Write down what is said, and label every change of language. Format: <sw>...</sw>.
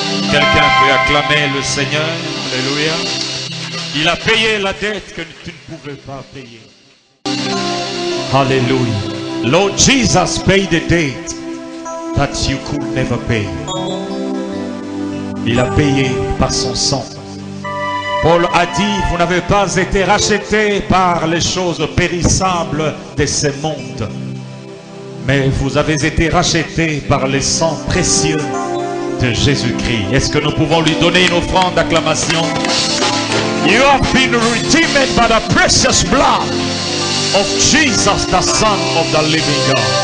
<fr>Quelqu'un peut acclamer le Seigneur. Alléluia. Il a payé la dette que tu ne pouvais pas payer.</fr> <en>Hallelujah. Lord Jesus paid the debt that you could never pay.</en> <fr>Il a payé par son sang. Paul a dit, vous n'avez pas été rachetés par les choses périssables de ce monde, mais vous avez été rachetés par le sang précieux de Jésus-Christ. Est-ce que nous pouvons lui donner une offrande d'acclamation?</fr> <en>You have been redeemed by the precious blood of Jesus, the Son of the living God.</en>